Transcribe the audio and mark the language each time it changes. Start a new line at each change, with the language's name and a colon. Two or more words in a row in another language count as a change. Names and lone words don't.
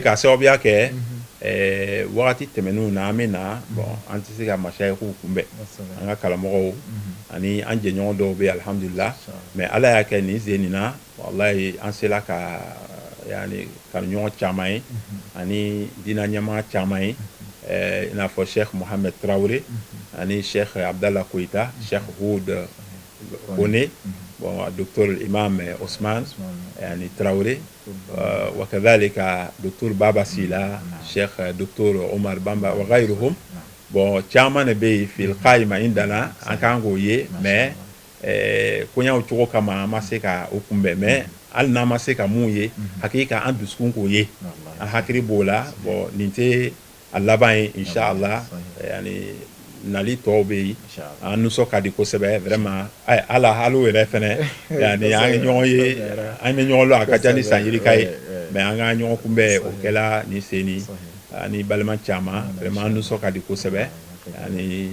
Bambara: k'a sababuya kɛ wagati tɛmɛnenw na an bɛ na bon an tɛ se ka masayikow kunbɛn an ka karamɔgɔw ani an jɛɲɔgɔn dɔw bɛ alhamdulillah mais ala y'a kɛ nin sen nin na walayi an sera ka yani kanuɲɔgɔn caman ye ani diinɛ ɲɛmaa caman ye i n'a fɔ Cheikh Mohamed Traoré ani Cheikh Abdallah Koyita Cheikh Houd Kone bon docteur Imam Ousmane yani Traoré
Arabic: وكذلك دكتور بابا سيلا شيخ دكتور عمر بامبا وغيرهم
Bambara: bon caman de bɛ yen
Arabic: في القائمة عندنا
Bambara: an kan k'o ye mais koɲaw cogo kama an ma se ka o kunbɛn mais hali n'an ma se ka mun ye hakika an dusukun k'o ye an hakili b'o la bon nin tɛ a laban ye inshallah yani nali tɔw bɛ yen an nisɔn ka di kosɛbɛ vraiment ala haliw yɛrɛ fɛnɛ yani an ye ɲɔgɔn ye an bɛ ɲɔgɔn lɔn a ka ca ni san yirika ye mais an ka ɲɔgɔn kunbɛn o kɛla ni seni ani balima caman vraiment an nisɔn ka di kosɛbɛ yani